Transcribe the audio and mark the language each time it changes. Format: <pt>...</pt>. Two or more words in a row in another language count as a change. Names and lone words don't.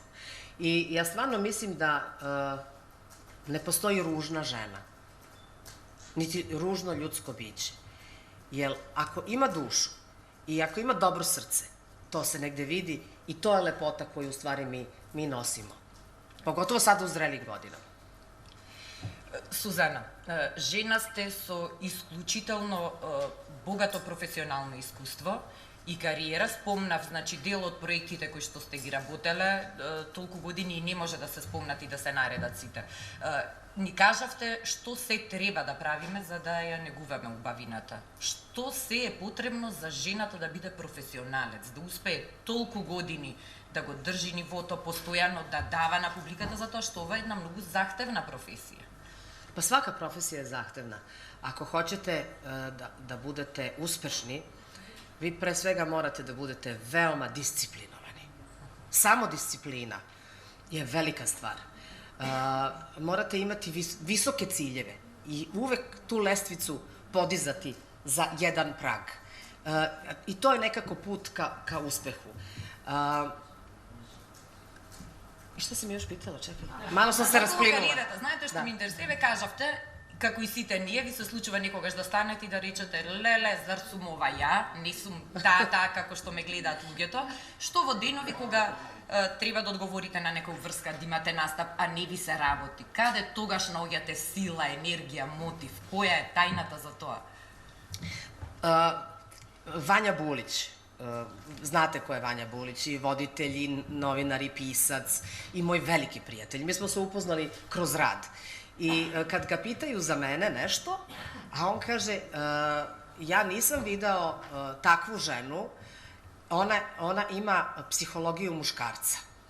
<sr>I ja stvarno mislim da ne postoji ružna žena. Niti ružno ljudsko biće. Jer ako ima dušu i ako ima dobro srce, to se negde vidi i to je lepota koju u stvari mi nosimo. Pogotovo sada u zrelim godinama.</sr> <mk>Сузана, жена сте со исклучително богато професионално искуство и кариера. Спомнав, значи, дел од проектите кои што сте ги работеле, толку години не може да се спомнат и да се наредат сите. Ни кажавте што се треба да правиме за да ја негуваме убавината. Што се е потребно за жената да биде професионалец, да успее толку години да го држи нивото, постојано да дава на публиката, затоа што ова е една многу захтевна професија.</mk> <sr>Pa svaka profesija je zahtevna. Ako hoćete da budete uspešni, vi pre svega morate da budete veoma disciplinovani. Samo disciplina je velika stvar. Morate imati visoke ciljeve i uvek tu lestvicu podizati za jedan prag. I to je nekako put ka uspehu. И што се ми још питала, чекай.</sr> <mk>Мало сум се расплинула. Знаете што ми интересира, кажавте, како и сите ние, ви се случува некогаш да станете и да речете, леле, зар сум ова ја, не сум таа како што ме гледаат луѓето. Што во денови кога треба да одговорите на некоја врска, да имате настап, а не ви се работи? Каде тогаш наоѓате сила, енергија, мотив? Која е тајната за тоа?</mk> <sr>Вања Булиć. Znate ko je Vanja Bulić, i voditelj, i novinar, i pisac, i moj veliki prijatelj. Mi smo se upoznali kroz rad. I kad ga pitaju za mene nešto, a on kaže, ja nisam video takvu ženu, ona ima psihologiju muškarca.</sr>